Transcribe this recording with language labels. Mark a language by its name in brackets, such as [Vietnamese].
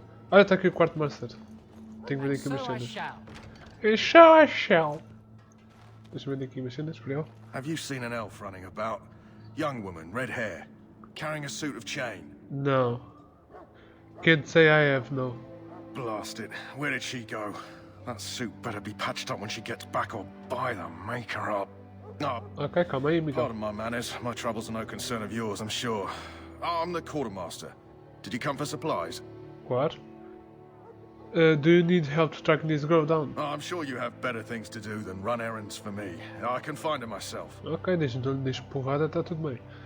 [Portuguese] Olha, está aqui o quarto master. Tenho que ver aqui umas cenas. [English] And so I shall. [Portuguese] Deixa-me ver aqui umas cenas, por ele. [English] Have you seen an elf running about? Young woman, red hair, carrying a suit of chain. No. Can't say I have, no. Blast it. Where did she go? That suit better be patched up when she gets back or by the maker up. No. [Portuguese] Ok, calma aí, Miguel. [English] Pardon my manners. My troubles are no concern of yours, I'm sure. I'm the quartermaster. Did you come for supplies? [Portuguese] Claro. [English] Do you need help tracking this girl down? I'm sure you have better things to do than run errands for me. I can find her myself. [Portuguese] Ok, deixa porrada, está tudo bem.